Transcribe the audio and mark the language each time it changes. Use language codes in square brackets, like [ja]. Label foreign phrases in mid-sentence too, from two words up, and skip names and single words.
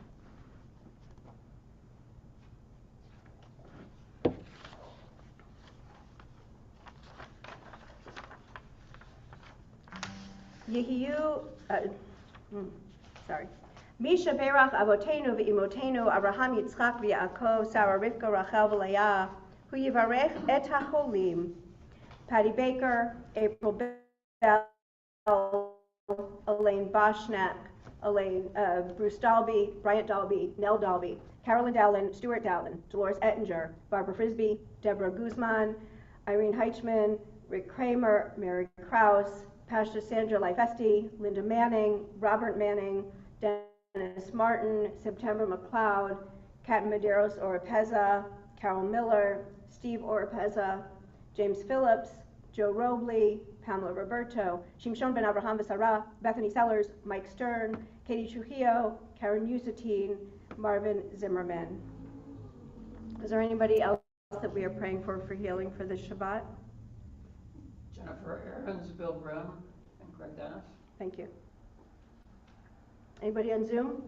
[he] יהיו, מי שברך אבותינו ואמותינו אברהם יצחק ויעקב שרה רבקה רחל ולאה הוא יברך את החולים. [en] Patty Baker, April Bell, Elaine Boschnack, Bruce Dalby, Bryant Dalby, Nell Dalby, Carolyn Dowlin, Stuart Dowlin, Dolores Ettinger, Barbara Frisbee, Deborah Guzman, Irene Heichman, Rick Kramer, Mary Krause, Pastor Sandra Lifesti, Linda Manning, Robert Manning, Dennis Martin, September McLeod, Kat Medeiros Oropeza, Carol Miller, Steve Oropeza, James Phillips, Joe Robley, Pamela Roberto, Shimshon Ben Abraham V'Sarah, Bethany Sellers, Mike Stern, Katie Trujillo, Karen Usatine, Marvin Zimmerman. Is there anybody else that we are praying for healing for this Shabbat? Jennifer Aarons, Bill Grimm, and Greg Dennis. Thank you. Anybody on Zoom?